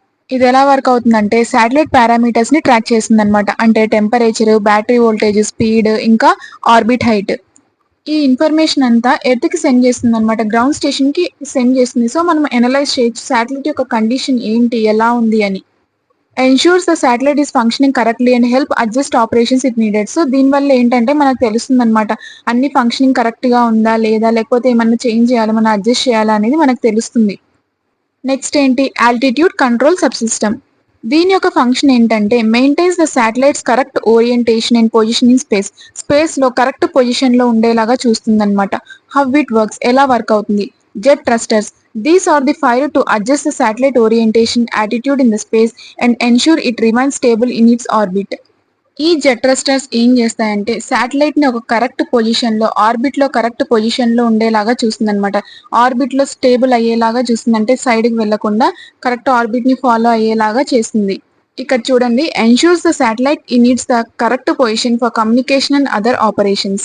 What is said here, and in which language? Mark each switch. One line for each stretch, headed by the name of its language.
Telugu: ఇది ఎలా వర్క్ అవుతుందంటే శాటిలైట్ పారామీటర్స్ ని ట్రాక్ చేస్తుంది అనమాట. అంటే టెంపరేచర్, బ్యాటరీ వోల్టేజ్, స్పీడ్, ఇంకా ఆర్బిట్ హైట్. ఈ ఇన్ఫర్మేషన్ అంతా ఎర్త్ కి సెండ్ చేస్తుంది అనమాట, గ్రౌండ్ స్టేషన్ కి సెండ్ చేస్తుంది. సో మనం అనలైజ్ చేయొచ్చు శాటిలైట్ యొక్క కండిషన్ ఏంటి, ఎలా ఉంది అని.
English: ensures the satellite is functioning correctly and help adjust operations if needed.
Telugu: So దీనివల్ల ఏంటంటే మనకు తెలుస్తుంది అనమాట అన్ని ఫంక్షనింగ్ కరెక్ట్ గా ఉందా లేదా, లేకపోతే ఏమన్నా చేంజ్ చేయాలి, మనం అడ్జస్ట్ చేయాలా అనేది మనకు తెలుస్తుంది. నెక్స్ట్ ఏంటి, ఆల్టిట్యూడ్ కంట్రోల్ సబ్ సిస్టమ్. దీని యొక్క ఫంక్షన్ ఏంటంటే
English: Maintains the satellites correct orientation and position in space.
Telugu: Space లో కరెక్ట్ పొజిషన్ లో ఉండేలాగా చూస్తుంది అనమాట.
English: how it works,
Telugu: ఎలా వర్క్ అవుతుంది. Jet thrusters.
English: These are the fired to adjust the satellite orientation, attitude in the space and ensure it remains stable in its orbit.
Telugu: ఈ jet thrusters ఏం చేస్తాయంటే satellite ని ఒక కరెక్ట్ పొజిషన్ లో, orbit లో correct position లో ఉండేలాగా చూస్తుంది అనమాట. ఆర్బిట్ లో స్టేబుల్ అయ్యేలాగా చూస్తుంది, అంటే సైడ్ కి వెళ్లకుండా కరెక్ట్ ఆర్బిట్ ని ఫాలో అయ్యేలాగా చేస్తుంది.
English: ఇక్కడ చూడండి, ensures the satellite in needs the correct position for communication and other operations.